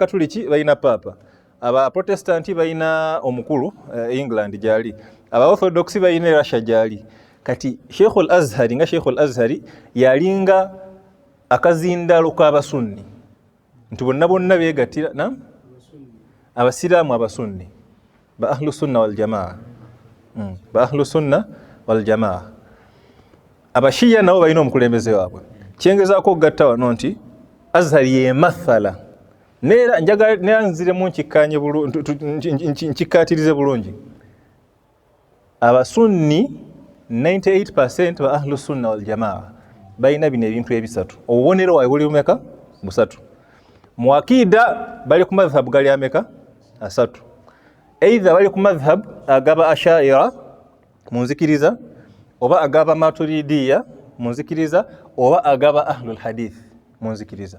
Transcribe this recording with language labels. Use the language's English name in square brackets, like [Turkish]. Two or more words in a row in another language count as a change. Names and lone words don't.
[Ganda] Olaba Abakatuliki balina paapa, aba Protestanti bayina omukulu England gyali, aba Orthodox bayina Russia gyali. Kati Sheikh al-Azhari nga Sheikh al-Azhari yalinga akazindalo k'abasunni nti bonna beegattira abasiraamu abasunni ba [Arabic] أهل السنة والجماعة [Ganda] ba [Arabic] أهل السنة والجماعة. [Ganda] Abashiya nabo balina omukulembeze waabwe. Kyengezaako okugatta wano nti Azhari ye mathala neera njagala neanziremu nkikkaatirize bulungi. Abasunni 98% ba [Arabic] أهل السنة والجماعة [Ganda] balina bino ebintu ebisatu. Obubonero waabwe buli bumeka? Busatu. Mu akida bali ku madhhabu gali ameka? Asatu. Either bali ku madhhabu agaba Ashaira munzikiriza, oba agaba Maturidiya munzikiriza, oba agaba ahlul hadith munzikiriza.